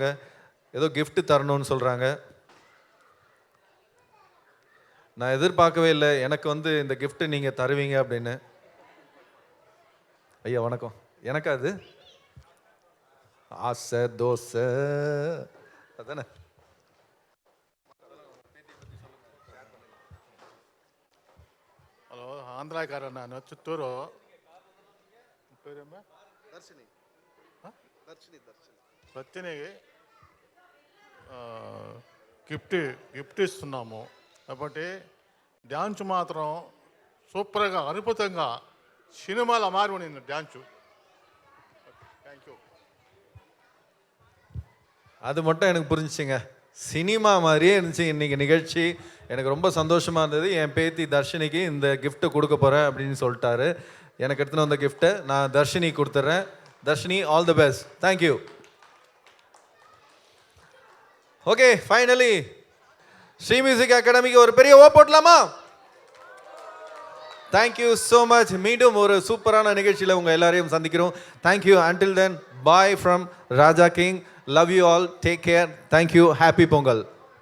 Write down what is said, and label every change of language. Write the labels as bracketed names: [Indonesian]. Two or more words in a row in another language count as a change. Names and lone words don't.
[Tamil] ஏதோ கிஃப்ட் தரணும்னு சொல்கிறாங்க. நான் எதிர்பார்க்கவே இல்லை எனக்கு வந்து இந்த கிஃப்ட் நீங்கள் தருவீங்க அப்படின்னு. ஐயா வணக்கம். எனக்கா அது? ஆசை தோசை அதானே? [Telugu] హలో ఆంధ్రాకారన్న నేను చిత్తూరు పేరేమ్మా దర్శిని గిఫ్ట్ ఇస్తున్నాము కాబట్టి డ్యాన్స్ మాత్రం సూపర్గా అద్భుతంగా సినిమాల మారి ఉండింది డ్యాన్సు. [English] Thank you. [Tamil] அது மட்டும் எனக்கு புரிஞ்சிச்சுங்க. சினிமா மாதிரியே இருந்துச்சு இன்றைக்கி நிகழ்ச்சி. எனக்கு ரொம்ப சந்தோஷமாக இருந்தது. என் பேத்தி தர்ஷினிக்கு இந்த கிஃப்ட்டை கொடுக்க போகிறேன் அப்படின்னு சொல்லிட்டாரு. எனக்கு எடுத்துன்னு வந்த கிஃப்ட்டை நான் தர்ஷினி கொடுத்துட்றேன். தர்ஷினி, [English] all the best. [Tamil] தேங்க்யூ. [English] okay, finally [Tamil] ஸ்ரீ மியூசிக் அகாடமிக்கு ஒரு பெரிய ஓ போட்டலாமா? [English] Thank you so much. [Tamil] மீண்டும் ஒரு சூப்பரான நிகழ்ச்சியில் உங்கள் எல்லாரையும் சந்திக்கிறோம். [English] Thank you. Until then bye from Raja King. Love you all. Take care. Thank you. Happy Pongal.